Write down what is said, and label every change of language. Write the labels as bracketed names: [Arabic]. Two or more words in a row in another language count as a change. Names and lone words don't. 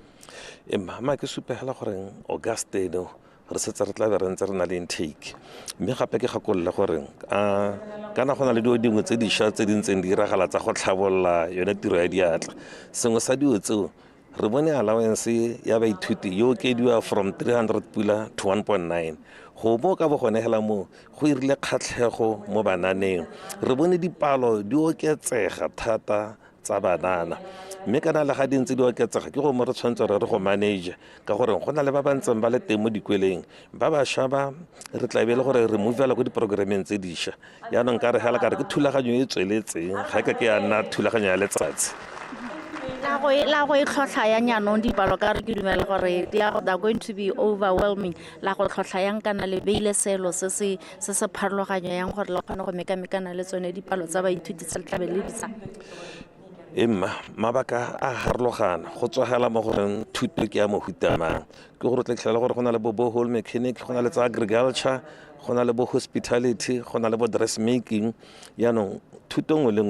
[Tswana] Mama ke supegela gore Augustino re setse re tla be re ntse re na le intake mme gape ke gakolola gore kana go na le dio dingwe tse dišwa tse di ntseng di iragala tsa go tlhabolola yone tiro ya diatla sengwe sa dio tseo re bone allowance ya baithuti yo okediwa [English] from 300 pula to 1.9 [Tswana] go mo ka bo gone hela mo go irile kgatlhego mo bananeng re bone dipalo di oketsega thata tsa banana mme kana le ga di ntse di oketsega ke go mo re tshwanetse re go manage ka gore go na le ba ba ntseng ba le teng mo dikweleng ba bašwa ba re tla be le gore re movela go diprogrameng tse dišwa yaanong ka re hela ka re ke thulaganyo e tsweletseng ga ke ya nna thulaganyo ya letsatsi la go e tlhotlha ya nyanong dipalo ka re ke dumela gore [English] they are going to be overwhelming [Tswana] la go tlhotlha yang kana le beile selo se se pharologanyo yang gore la kgone go mekamekana le tsone dipalo tsa baithuti tse le tlabe le ditsa. Mabaka a harologana go tswagela mo goreng thuto ke ya mohutamang ke gore tla tlhela gore go na le bo [English] borehole mechanic [Tswana] go na le tsa agriculture go na le bo hospitality go na le bo dressmaking yaanong thuto nngwe le nngwe e